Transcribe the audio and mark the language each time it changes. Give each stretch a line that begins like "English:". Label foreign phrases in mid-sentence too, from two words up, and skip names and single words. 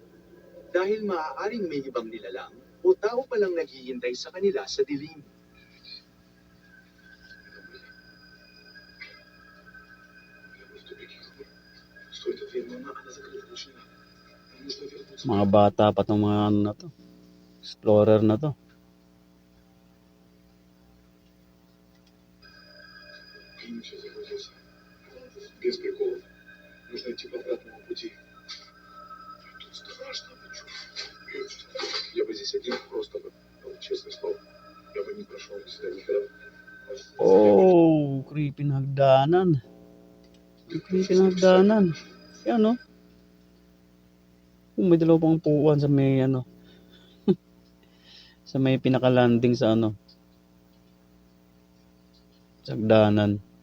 Filipino: Dahil maaaring may ibang nilalang, o tao palang naghihintay sa kanila sa dilim. Mga bata pa tong mga na to. Explorer na to.
Russian: Без приколов. Нужно идти по обратному пути. Тут страшно, я бы здесь один просто бы, честное слово. Я бы не прошел сюда никогда.
Filipino: Oh, creepy na hagdanan. Creepy na hagdanan. Yan no? May dalawa pang upuan sa may sa may pinaka-landing sa sa hagdanan.